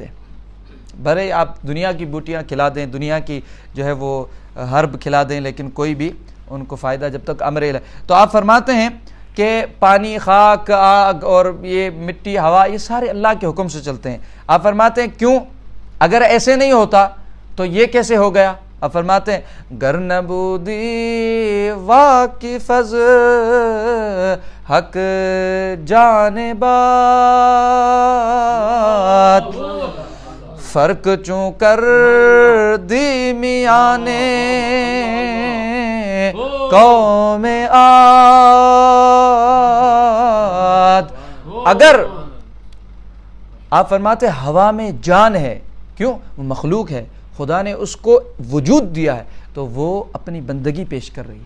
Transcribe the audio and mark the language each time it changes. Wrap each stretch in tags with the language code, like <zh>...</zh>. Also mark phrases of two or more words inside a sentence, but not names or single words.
<ur>بھلے آپ دنیا کی بوٹیاں کھلا دیں، دنیا کی جو ہے وہ ہرب کھلا دیں، لیکن کوئی بھی ان کو فائدہ جب تک امر الہی. تو آپ فرماتے ہیں کہ پانی، خاک، آگ اور یہ مٹی، ہوا، یہ سارے اللہ کے حکم سے چلتے ہیں. آپ فرماتے ہیں کیوں؟ اگر ایسے نہیں ہوتا تو یہ کیسے ہو گیا؟ آپ فرماتے ہیں</ur> <fa>گر نبودی واقف از حق جانبات، فرق چوں کر دی میانے قوم عاد.</fa> <ur>اگر آپ فرماتے ہوا میں جان ہے، کیوں؟ وہ مخلوق ہے، خدا نے اس کو وجود دیا ہے تو وہ اپنی بندگی پیش کر رہی ہے.</ur>